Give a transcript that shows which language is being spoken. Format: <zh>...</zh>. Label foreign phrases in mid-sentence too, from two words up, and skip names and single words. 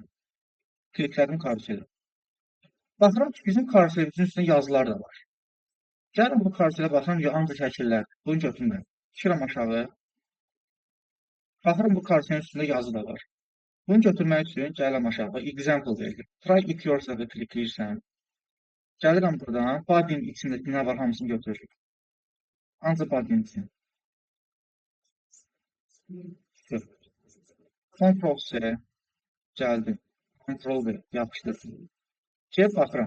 <az>Kliklədim karuseli. Baxıram ki, bizim karuselimizin üstündə yazılar da var. Gəlin bu karuselə baxıram, ancaq şəkillər. Bunu götürmürəm. Düşürəm aşağı. Baxıram bu karuselin üstündə yazı da var. Bunu götürmək üçün gəlirəm aşağı. Example verilir.</az> <en>Try it yourself-</en> <az>ə klikləyirsən. Gəlirəm buradan, body'nin içindəki nə var hamısını götürürük. Ancaq body'nin için. Ctrl-C gəldim. Ctrl-V yapışdırdım. Gəlib baxıram.</az>